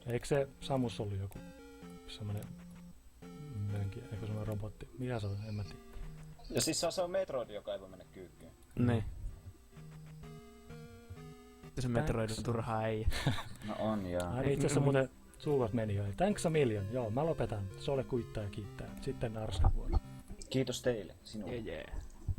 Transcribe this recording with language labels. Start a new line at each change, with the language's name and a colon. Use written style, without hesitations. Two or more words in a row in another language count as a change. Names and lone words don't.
Finnish: Eikö se Samus ollut joku semmonen mönki, eikö semmonen robotti? Mikä se on? En mä tiedä. Ja siis se on Metroid, joka ei voi mennä kyykkyyn. Niin. Se Metroid on turhaa ei. No on jaa. Itse asiassa muuten suuvat meni jo.
English: Thanks a million.
Finnish: Joo, mä lopetan. Sole kuittaa ja kiittää. Sitten Arskan vuoro. Kiitos teille, sinulle.
English: Yeah.